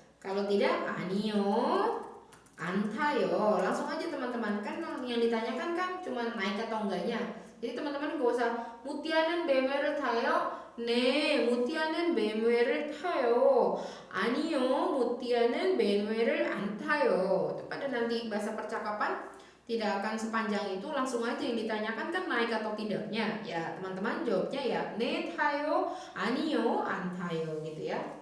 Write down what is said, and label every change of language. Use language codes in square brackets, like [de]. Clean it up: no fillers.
[id] Kalau tidak, [ko] 아니요, 안 타요. [id] Langsung aja teman-teman, kan yang ditanyakan kan cuma naik atau enggaknya. Jadi teman-teman gak usah [ko] 무티아는 BMW를 타요. 네, 무티아는 BMW를 타요. 아니요, 무티아는 BMW를 안 타요. [id] Itu pada nanti bahasa percakapan tidak akan sepanjang itu, langsung aja yang ditanyakan kan naik atau tidaknya. Ya teman-teman jawabnya ya [ko] 네 타요, 아니요, 안 타요 [id] gitu ya.